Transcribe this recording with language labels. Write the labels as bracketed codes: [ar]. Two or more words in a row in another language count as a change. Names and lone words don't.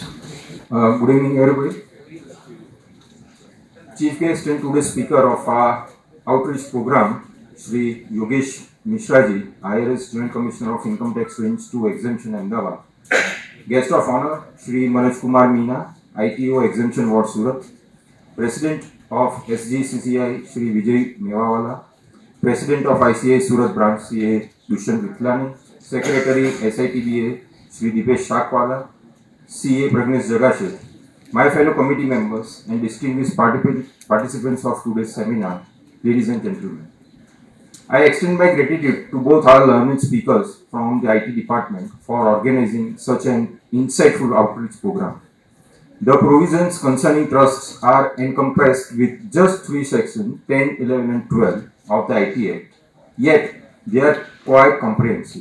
[en] Good evening, everybody. Chief guest and today's speaker of our outreach program, Shri Yogesh Mishra ji, IRS Joint Commissioner of Income Tax Range 2 Exemption Ahmedabad. Guest of honor, Shri Manoj Kumar Meena, ITO Exemption Ward Surat. President of SGCCI, Shri Vijay Mewawala. President of ICI Surat Branch, CA Dushyant Vithlani. Secretary SITBA, Shri Dipesh Shakwala. CA Pragnesh Jagashet. My fellow committee members and distinguished participants of today's seminar, ladies and gentlemen, I extend my gratitude to both our learned speakers from the IT department for organizing such an insightful outreach program. The provisions concerning trusts are encompassed with just 3 sections 10, 11 and 12 of the IT Act, yet they are quite comprehensive.